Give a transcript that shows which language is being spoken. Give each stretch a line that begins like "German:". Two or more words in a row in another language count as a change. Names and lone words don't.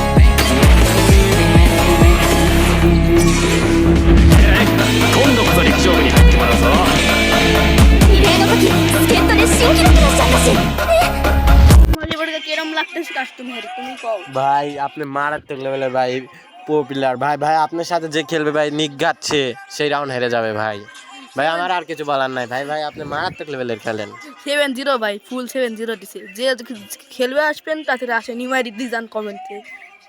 Japanese: 今度こそ陸上部に入ってもらうぞ。リレーの時助っ人で新記録出しちゃったし。
Bangla: ভলিবলকে কিরম লাগতেছে কাস্টমার তুমি কও ভাই আপনি মারাত্মক লেভেলের ভাই পপুলার ভাই ভাই আপনার সাথে যে খেলবে ভাই নিঘাত সেই রাউন্ড হেরে যাবে ভাই ভাই আমার আর কিছু বলার নাই ভাই ভাই আপনি মারাত্মক লেভেলের খেলেন 7-0 ভাই ফুল 7-0 দিছে যে খেলবে আসবেন তাদের আসে নিমাই দিজান কমেন্টে